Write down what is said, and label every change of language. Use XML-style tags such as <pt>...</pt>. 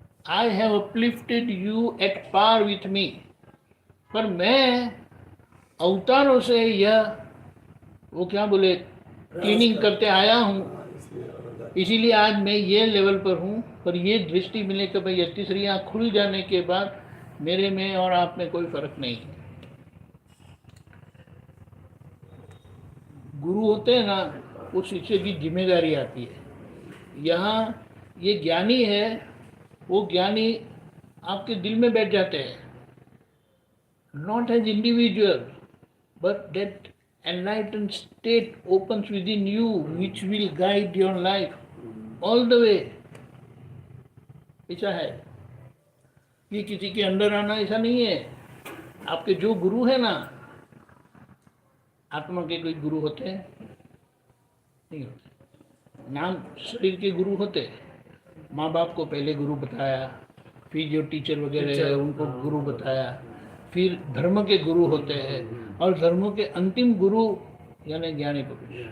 <en>I have uplifted you at par with me.</en> <hi>पर मैं अवतारों से यह वो क्या बोले क्लीनिंग करते आया हूँ, इसीलिए आज मैं ये लेवल पर हूँ। पर ये दृष्टि मिले कि भाई ये तीसरी आँख खुल जाने के बाद मेरे में और आप में कोई फर्क नहीं है। गुरु होते हैं ना, उस शिष्य की जिम्मेदारी आती है। यहाँ ये ज्ञानी है, वो ज्ञानी आपके दिल में बैठ जाते हैं,</hi> <en>not as individual, but that enlightened state opens within you, which will guide your life all the way.</en> <hi>ऐसा है, ये किसी के अंदर आना ऐसा नहीं है। आपके जो गुरु है ना, आत्मा के कोई गुरु होते हैं नहीं होते। नाम शरीर के गुरु होते हैं, माँ बाप को पहले गुरु बताया, फिर जो टीचर वगैरह है उनको गुरु बताया, फिर धर्म के गुरु होते हैं, और धर्मों के अंतिम गुरु यानी ज्ञानी पुरुष।</hi>